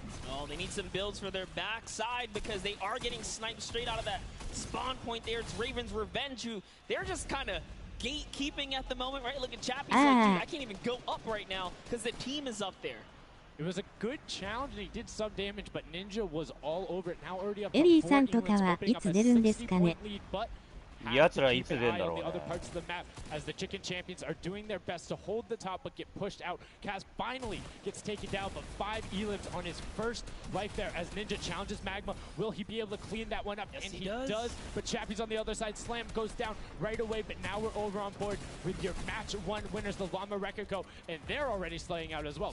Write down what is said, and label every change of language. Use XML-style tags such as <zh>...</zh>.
<en>Oh, they need some builds for their backside because they are getting sniped straight out of that spawn point there. It's Raven's Revenge, who they're just kind of gatekeeping at the moment, right? Look at Chappie, like, dude, I can't even go up right now because the team is up there. It was a good challenge and he did some damage, but Ninja was all over it. Now already up</en> <ja>エリーさんとかはいつ出るんですかね。やつらいつ出るんだろうね。</ja> <en>other parts of the map as the Chicken Champions are doing their best to hold the top but get pushed out. Kaz finally gets taken down, but 5 elims on his first life there as Ninja challenges Magma. Will he be able to clean that one up? Yes, and he does. But Chappie's on the other side. Slam goes down right away, but now we're over on board with your match 1 winners, the Llama Rekiko, and they're already slaying out as well.</en>